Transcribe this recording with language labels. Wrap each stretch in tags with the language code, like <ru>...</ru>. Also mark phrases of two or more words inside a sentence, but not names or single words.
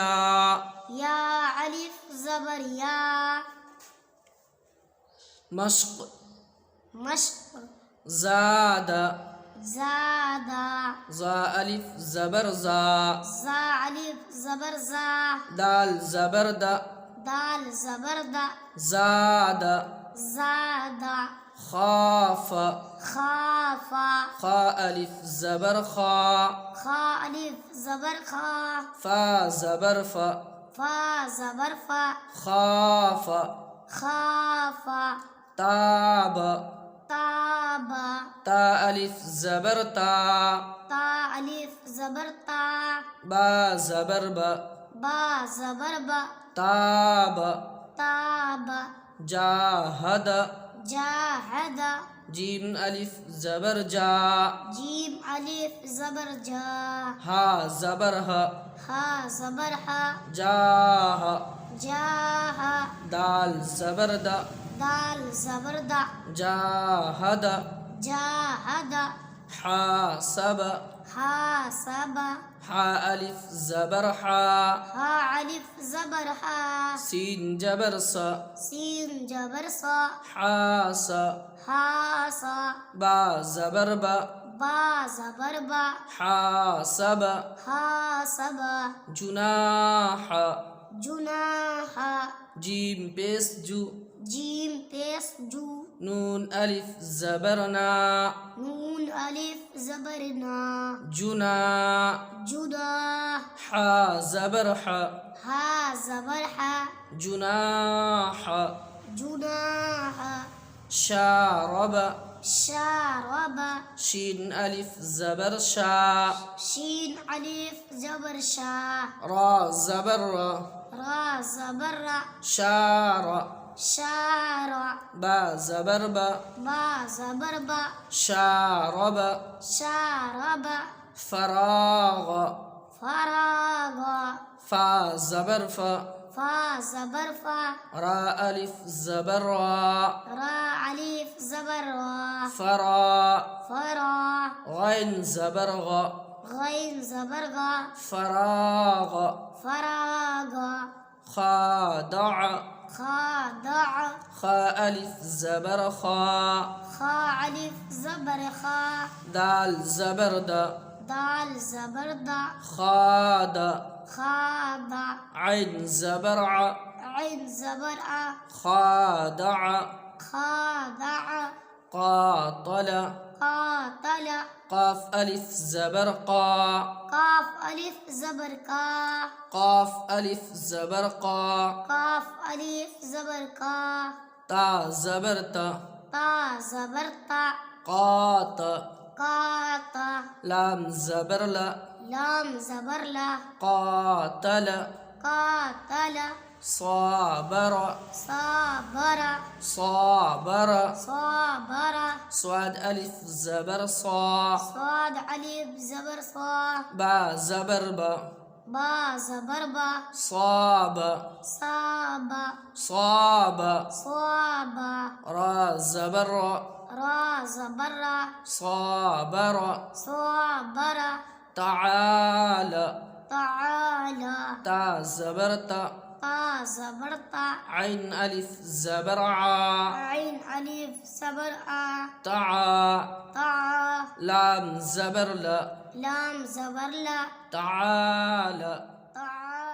<ur>الف زبر یا, मश्क मश्क, ज़ादा, ज़ादा, زا الف زبر زا, زا الف زبر زا, دال زبر دا, دال زبر دا, ज़ादा, ज़ादा, खाफ, खाफा, خا الف زبر خا, خا الف زبر خا, فا زبر فا, فا زبر فا, खाफ, खाफा, ताब, ताबा, تا الف زبر تا, تا الف زبر تا, با زبر با, با زبر با, ताब, ताबा, जाहद, जाहदा, جیم الف زبر جا, جیم الف زبر جا, حا زبر ح, حا زبر حا, जाह, जाहा, دال زبر دا, دال زبر دا, जाहद, जाहदा, हासब, हासबा, حا الف زبر حا, حا الف زبر حا, سین زبر سا, سین زبر سا, हास, हासा, با زبر با, با زبر با, हासब, हासबा, जुनाह, जुनाहा, جیم پیش جو, جیم پیش جو, نون الف زبر نا, نون الف زبر نا, जुना, जुदा, حا زبر حا, حا زبر حا, جناح جناح شارب شارب شين ألف زبر شا شين ألف زبر شا را زبر را را زبر را شار شار با زبر با با زبر با شارب شارب فراغ فراغ فا زبر فا فا زبر فا را ألف زبر را را ألف زبر را فرا فرا غين زبر غا غين زبر غا فراغ فراغ خادع خادع خا ألف زبر خا خا ألف زبر خا دال زبر دا دال زبر دا خاد خاد عين زبر ع عين زبر أ خادع خادع قاطل قاتل قاف ألف زبر قا قاف ألف زبر قا قاف ألف زبر قا قاف ألف زبر قا تا زبر تا تا زبر تا قات قات لام زبر لا لام زبر لا قاتل قاتل صابر صابر صابر صابر صاد ألف زبر صا صاد ألف زبر صا با زبر با با زبر با صاب صاب صاب صاب را زبر را را زبر را صابر صابر تعالى تعالى تا زبر تا تا زبر تا عين ألف زبر ع عين ألف زبر أ تعا تا لام زبر لا لام زبر لا تعالى تعالى</ur>